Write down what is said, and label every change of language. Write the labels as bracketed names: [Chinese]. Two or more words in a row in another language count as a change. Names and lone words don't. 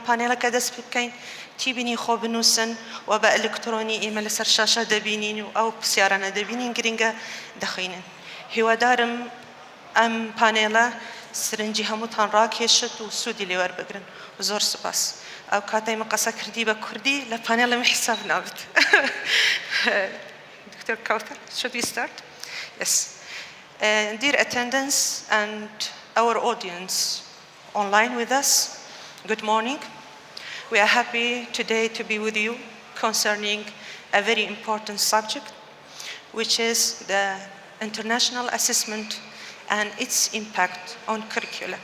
[Central Kurdish] پانێڵەکە دەست پێ بکەین تیبینی خۆ بنووسن و بە ئەلکترۆنی ئێمە لەسەر شاشە دەبینین و ئەو پرسیارانە دەبینین گرنگە دەخوێنن هیوادارم ئەم پانێڵە سرنجی هەمووتان ڕاکێشت و سوودی لێوەربگرن و زۆر سوپاس ئەو کاتای من قەسە کردی بە کوردی لە پانێڵم حساب نابێت دکتۆر کاوتەر [English] should we start? Yes. Dear attendants and our audience online with us, good morning. We are happy today to be with you concerning a very important subject, which is the international assessment and its impact on curricula.